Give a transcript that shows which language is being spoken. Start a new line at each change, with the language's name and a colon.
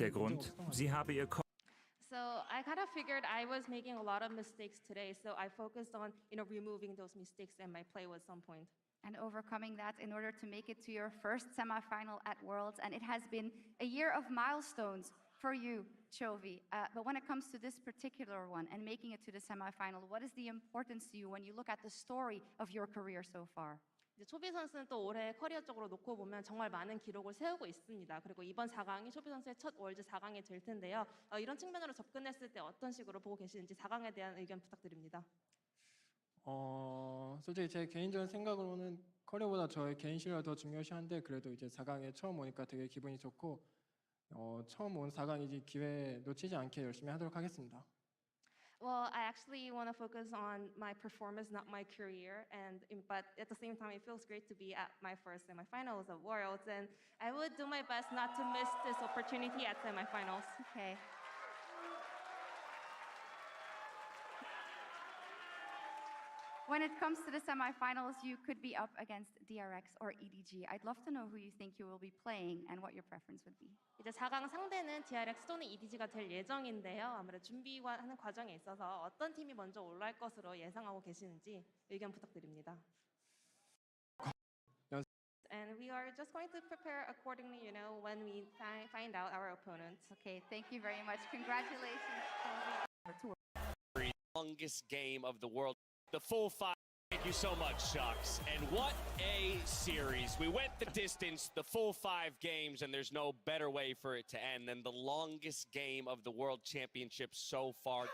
German: Der Grund? Sie habe ihr
English: So I kind of figured I was making a lot of mistakes today, so I focused on, you know, removing those mistakes in my play at some point. And overcoming that in order to make it to your first semifinal at Worlds. And it has been a year of milestones for you, Chovy. But when it comes to this particular one and making it to the semifinal, what is the importance to you when you look at the story of your career so far?
Korean: 이제 초비 선수는 또 올해 커리어적으로 놓고 보면 정말 많은 기록을 세우고 있습니다. 그리고 이번 4강이 초비 선수의 첫 월드 4강이 될 텐데요. 이런 측면으로 접근했을 때 어떤 식으로 보고 계시는지 4강에 대한 의견 부탁드립니다. 솔직히 제 개인적인 생각으로는 커리어보다 저의 개인 실력을 더 중요시하는데 그래도 이제 4강에 처음 오니까 되게 기분이 좋고 처음 온 4강이지 기회 놓치지 않게 열심히 하도록 하겠습니다.
English: Well, I actually want to focus on my performance, not my career, but at the same time, it feels great to be at my first semifinals of Worlds, and I would do my best not to miss this opportunity at semifinals. Okay. When it comes to the semifinals, you could be up against DRX or EDG. I'd love to know who you think you will be playing and what your preference would be.
Korean: 이제 4강 상대는 DRX 또는 EDG가 될 예정인데요. 아무래도 준비하는 과정에 있어서 어떤 팀이 먼저 올라올 것으로 예상하고 계시는지 의견 부탁드립니다.
English: And we are just going to prepare accordingly, you know, when we find out our opponents. Okay, thank you very much. Congratulations. Longest game of the world. The full 5. Thank you so much, Shucks. And what a series. We went the distance, the full 5 games, and there's no better way for it to end than the longest game of the World Championship so far.